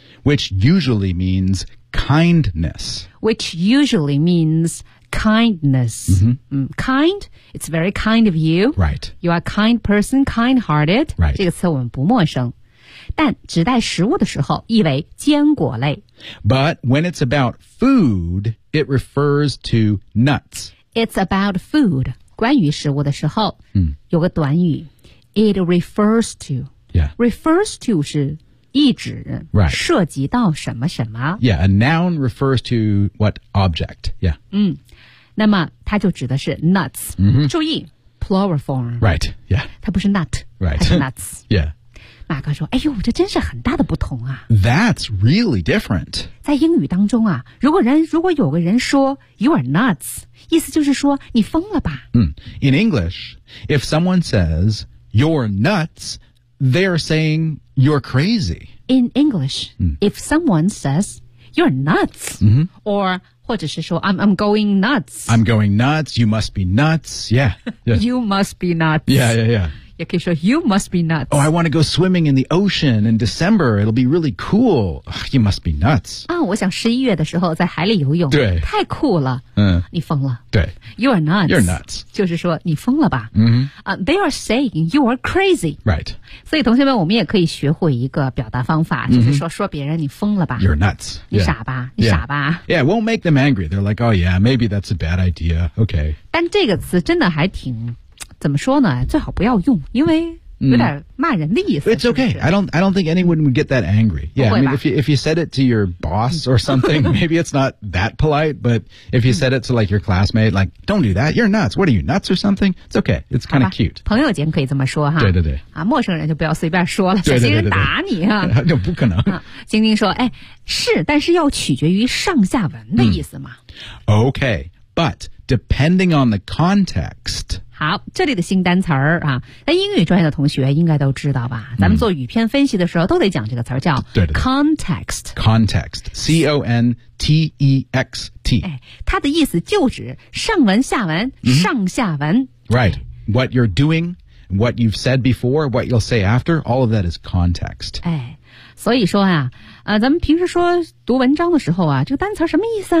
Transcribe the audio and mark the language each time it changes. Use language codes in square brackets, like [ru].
[en] Which usually means kindness Which usually means kindness、 mm-hmm. Kind, it's very kind of you Right You are a kind person, kind-hearted Right [zh] 这个词我们不陌生但指代食物的时候意为坚果类 [en] But when it's about food, it refers to nuts It's about food [zh] 关于食物的时候、 mm. 有个短语 [en] It refers to. Yeah. [zh] Refers to 是意指、 [en] right. [zh] 涉及到什么什么。 [en] Yeah, a noun refers to what object. Yeah. [zh] 嗯，那么它就指的是 nuts.、 Mm-hmm. 注意 [en] plural form. Right. Yeah. [zh] 它不是 nut. [en] Right. [zh] 它是 nuts. [en] yeah. [zh] 马哥说：“哎呦，这真是很大的不同啊。” [en] That's really different. [zh] 在英语当中啊，如果有个人说 [en] "You are nuts," [zh] 意思就是说你疯了吧？ [en] 嗯、mm. ，In English, if someone says You're nuts, they're saying you're crazy. In English,、 mm. if someone says, you're nuts,、 mm-hmm. or [zh] 或者是说 [en] I'm going nuts. I'm going nuts, you must be nuts, yeah. yeah. you must be nuts. Yeah, yeah, yeah. 也可以说 you must be nuts. Oh, I want to go swimming in the ocean in December, it'll be really cool. Ugh, you must be nuts. [zh] 啊、oh, 我想11月的时候在海里游泳。对。太酷了。嗯。你疯了。对。 [en] You are nuts. You're nuts. [zh] 就是说你疯了吧。嗯、mm-hmm. [en] They are saying you are crazy. Right. [zh] 所以同学们我们也可以学会一个表达方法、mm-hmm. 就是说别人你疯了吧。 [en] You're nuts. [zh] 你傻吧、 [en] yeah. [zh] 你傻吧。 [en] Yeah, it won't make them angry. They're like, oh yeah, maybe that's a bad idea. Okay. [zh] 但这个词真的还挺怎么说呢最好不要用因为有点骂人的意思、 [en] It's okay. [zh] 是不是 [en] I don't think anyone would get that angry. Yeah, I mean, if you said it to your boss or something, maybe it's not that polite, but if you said it to like your classmate, like, don't do that. You're nuts. What are you, nuts or something? It's okay. It's kind of cute. [zh] 朋友间可以这么说哈。对对对。啊，陌生人就不要随便说了，小心人打你啊。那不可能。晶晶说，哎，是，但是要取决于上下文的意思嘛。 [en] Okay, but depending on the context, [zh] 好，这里的新单词儿啊，那英语专业的同学应该都知道吧？咱们做语篇分析的时候都得讲这个词儿，叫 context。 [en] context, context。 [zh] 哎，它的意思就指上文、下文、mm-hmm. 上下文。 [en] Right, what you're doing, what you've said before, what you'll say after, all of that is context. [zh] 哎，所以说啊。咱们平时说读文章的时候啊这个单词什么意思啊、